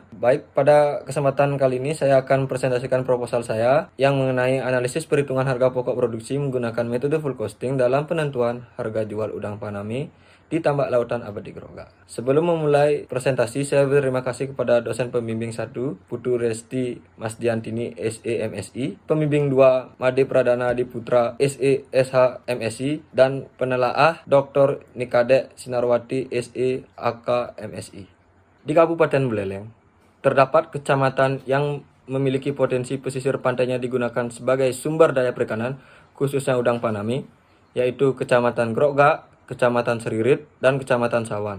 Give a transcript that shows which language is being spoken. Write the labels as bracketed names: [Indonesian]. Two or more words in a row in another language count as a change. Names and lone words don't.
[Indonesian] Baik, pada kesempatan kali ini saya akan presentasikan proposal saya yang mengenai analisis perhitungan harga pokok produksi menggunakan metode [English] full costing [Indonesian] dalam penentuan harga jual udang Paname di tambak lautan abadi Groga. Sebelum memulai presentasi, saya berterima kasih kepada dosen pembimbing 1, Putu Resti Masdiantini SE MSI, pembimbing 2, Made Pradana Diputra SE SH MSI, dan penelaah Dr. Nikade Sinarwati SE AK MSI. Di Kabupaten Buleleng, terdapat kecamatan yang memiliki potensi pesisir pantainya digunakan sebagai sumber daya perikanan, khususnya udang Paname, yaitu Kecamatan Groga, Kecamatan Seririt, dan Kecamatan Sawan.